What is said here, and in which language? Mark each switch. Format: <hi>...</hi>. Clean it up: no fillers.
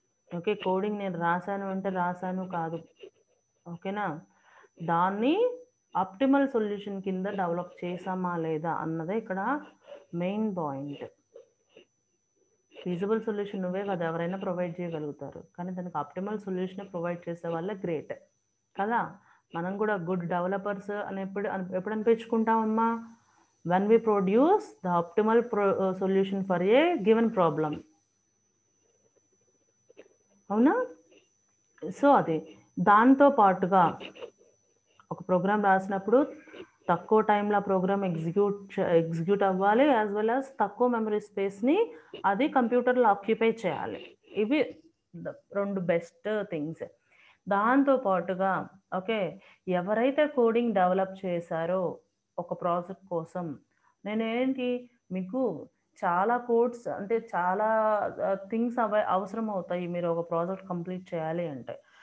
<te>Okay, coding నేను రాశాను అంటే రాశాను కాదు, ఓకేనా, దాన్ని ఆప్టిమల్ సొల్యూషన్ కింద డెవలప్ చేసామా లేదా అన్నదే ఇక్కడ మెయిన్ పాయింట్. ఫీజిబుల్ సొల్యూషన్ నువ్వే కదా ఎవరైనా ప్రొవైడ్ చేయగలుగుతారు, కానీ దానికి ఆప్టిమల్ సొల్యూషన్ ప్రొవైడ్ చేసే వాళ్ళే గ్రేట్ కదా. మనం కూడా గుడ్ డెవలపర్స్ అని ఎప్పుడు అనిపించుకుంటామమ్మా,</te> <en>when we produce the optimal solution for a given problem.</en> <te>అవునా? సో అది దాంతో పాటుగా ఒక ప్రోగ్రామ్ రాసినప్పుడు తక్కువ టైంలో ప్రోగ్రామ్ ఎగ్జిక్యూట్ అవ్వాలి,</te> <en>as well as</en> <te>తక్కువ మెమరీ స్పేస్ని అది కంప్యూటర్లో ఆక్యుపై చేయాలి. ఇవి 2 బెస్ట్ థింగ్స్. దాంతో పాటుగా ఓకే, ఎవరైతే కోడింగ్ డెవలప్ చేశారో ఒక ప్రాజెక్ట్ కోసం, నేనేంటి మీకు చాలా కోడ్స్ అంటే చాలా థింగ్స్ అవసరం అవుతాయి మీరు ఒక ప్రాజెక్ట్ కంప్లీట్ చేయాలి అంటే.</te>